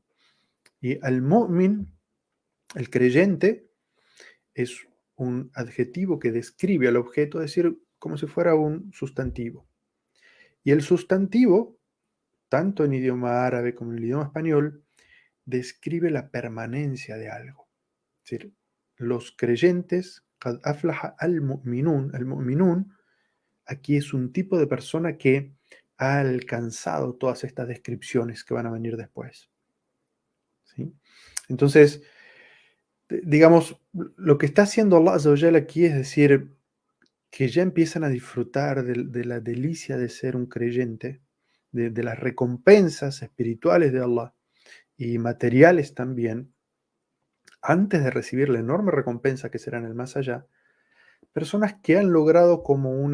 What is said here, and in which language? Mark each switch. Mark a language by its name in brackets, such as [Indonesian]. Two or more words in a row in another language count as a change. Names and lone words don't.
[Spanish] Y al-mu'min, el creyente, es un adjetivo que describe al objeto, es decir, como si fuera un sustantivo. Y el sustantivo, tanto en idioma árabe como en el idioma español, describe la permanencia de algo. Es decir, los creyentes, [Arabic] قد أفلح المؤمنون، المؤمنون, [Spanish] aquí es un tipo de persona que ha alcanzado todas estas descripciones que van a venir después. ¿Sí? Entonces, digamos, lo que está haciendo Allah [Arabic] عز وجل [Spanish] aquí es decir, que ya empiezan a disfrutar de la delicia de ser un creyente, de las recompensas espirituales de Allah y materiales también, antes de recibir la enorme recompensa que será en el más allá, personas que han logrado como